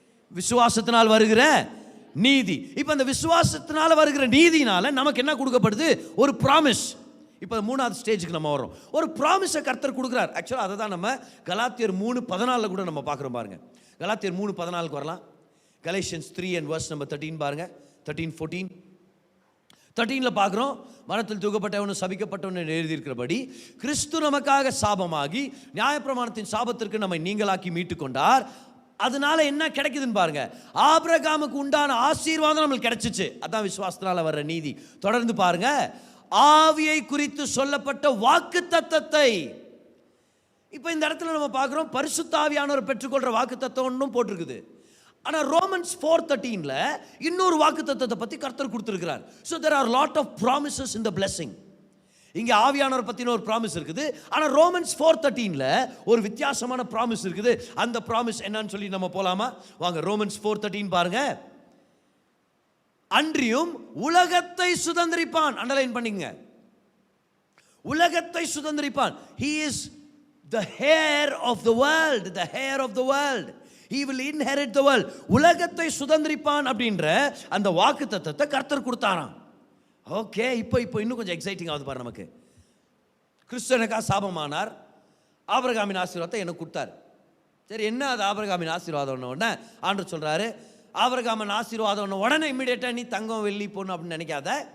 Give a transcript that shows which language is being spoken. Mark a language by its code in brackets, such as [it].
[ta] விசுவாசத்தினால் வருகிற நீதி. இப்போ அந்த விசுவாசத்தினால வருகிற நீதினால நமக்கு என்ன கொடுக்கப்படுது? ஒரு ப்ராமிஸ். இப்போ 3வது ஸ்டேஜுக்கு நம்ம வரோம். ஒரு ப்ராமிஸை கர்த்தர் கொடுக்குறார். ஆக்சுவலாக அதை தான் நம்ம கலாத்தியர் 3:14 கூட நம்ம பார்க்குறோம் பாருங்க. கலாத்தியர் 3:14 வரலாம். [en] Galatians 3 and verse number 13 பாருங்க. [ta] 13-14 13ல பார்க்குறோம், மரத்தில் தூக்கப்பட்டவனும் சபிக்கப்பட்டவனும் எழுதியிருக்கிறபடி கிறிஸ்து நமக்காக சாபமாகி நியாயப்பிரமாணத்தின் சாபத்திற்கு நம்மை நீங்களாக்கி மீட்டு கொண்டார். அதனால என்ன கிடைக்குதுன்னு பாருங்க. ஆபிரகாமுக்கு உண்டான ஆசீர்வாதம் நம்மளுக்கு கிடைச்சிச்சு. அதான் விசுவாசத்தினால வர்ற நீதி. தொடர்ந்து பாருங்க, ஆவியை குறித்து சொல்லப்பட்ட வாக்கு தத்தத்தை. இப்போ இந்த இடத்துல நம்ம பார்க்குறோம், பரிசுத்த ஆவியானவர் பெற்றுக்கொள்கிற வாக்கு தத்தம் ஒன்றும் போட்டிருக்குது. ஆனால் ரோமன்ஸ் 4:13ல இன்னொரு வாக்கு தத்தத்தை பற்றி கர்த்தர் கொடுத்துருக்கிறார். [en] So there are lot of promises in the blessing. [ta] இங்கே ஆவியானவர் பற்றின ஒரு ப்ராமிஸ் இருக்குது. ஆனால் ரோமன்ஸ் 4:13ல ஒரு வித்தியாசமான ப்ராமிஸ் இருக்குது. அந்த ப்ராமிஸ் என்னன்னு சொல்லி நம்ம போலாமா? வாங்க, ரோமன்ஸ் 4:13 பாருங்க. அன்றியும் உலகத்தை சுதந்திரிப்பான். அண்டர்லைன் பண்ணிங்க, உலகத்தை சுதந்திரிப்பான். [en] He is the heir of the world, the heir of the world. He will inherit the world. [ta] உலகத்தை சுதந்திரிப்பான் அப்படின்ற அந்த வாக்கு தத்தத்தை கர்த்தர் கொடுத்தாராம். ஓகே, இப்போ இன்னும் கொஞ்சம் எக்ஸைட்டிங் ஆகுது பாரு நமக்கு. கிறிஸ்துவனுக்கா சாபமானார், ஆபிரகாமின் ஆசீர்வாதத்தை எனக்கு கொடுத்தார். சரி, என்ன அது ஆபிரகாமின் ஆசீர்வாதம்? உடனே ஆண்டவர் சொல்றாரு, ஆபிரகாமின் ஆசீர்வாதம் உடனே இம்மிடியேட்டாக நீ தங்கம் வெள்ளி பொண்ணு அப்படின்னு நினைக்காத.